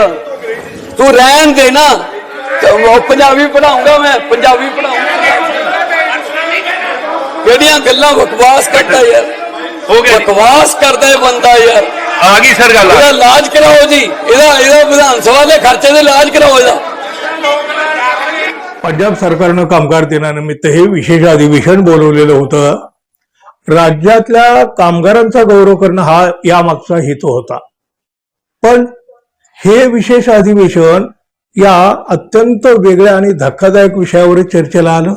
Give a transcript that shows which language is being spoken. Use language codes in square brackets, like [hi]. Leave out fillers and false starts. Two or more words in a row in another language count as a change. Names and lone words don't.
[pa] ਤੂੰ ਰਹਿਣ ਦੇ ਨਾ, ਪੰਜਾਬੀ ਪੜਾਉਂਗਾ ਮੈਂ, ਪੰਜਾਬੀ ਪੜਾਉਂਗਾ। ਕਿਹੜੀਆਂ ਗੱਲਾਂ ਬਕਵਾਸ ਕਰਦਾ यार, ਬਕਵਾਸ ਕਰਦਾ ਬੰਦਾ यार। ਆ ਗਈ ਸਰ ਗੱਲ, ਇਹਦਾ ਇਲਾਜ ਕਰਾਓ ਜੀ, ਇਹਦਾ ਵਿਧਾਨ ਸਭਾ ਦੇ ਖਰਚੇ ਦੇ ਇਲਾਜ ਕਰਾਓ ਇਹਦਾ। [mr] पंजाब सरकारनं कामगार दिनानिमित्त हे विशेष अधिवेशन बोलवलेलं होतं। राज्यातल्या कामगारांचा गौरव करणं हा यामागचा हेतू होता, पण हे विशेष अधिवेशन या अत्यंत वेगळ्या आणि धक्कादायक विषयावर चर्चेला आलं।